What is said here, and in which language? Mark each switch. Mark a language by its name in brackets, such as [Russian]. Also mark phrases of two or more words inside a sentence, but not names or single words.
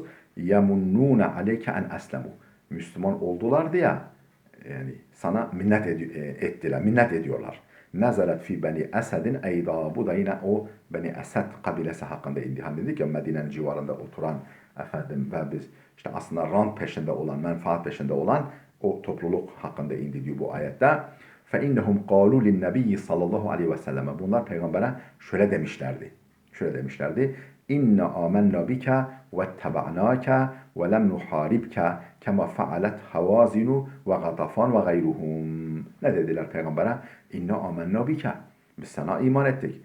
[Arabic] يمنون عليك أن أسلموا. [Turkish] Müslüman oldular diye yani sana minnet ettiler, minnet ediyorlar. [Arabic] نزلت في بني أسد أيضا. [Turkish] Bu da yine o Beni Esed kabilesi hakkında indi. Hani dedik ya Medine'nin civarında oturan ve biz işte aslında rant peşinde olan, menfaat peşinde olan o topluluk hakkında indi diyor bu ayette. [Arabic] فَاِنَّهُمْ قَالُوا لِلنَّبِيِّ صلى الله عليه وسلم. [Turkish] Bunlar peygambere şöyle demişlerdi. [Arabic] إنا آمنا بك واتبعناك ولم نحاربك كما فعلت هوازن وغطفان وغيرهم. [Turkish] Ne dediler peygambere? [Arabic] إنا آمنا بك. [Turkish] Biz sana iman ettik.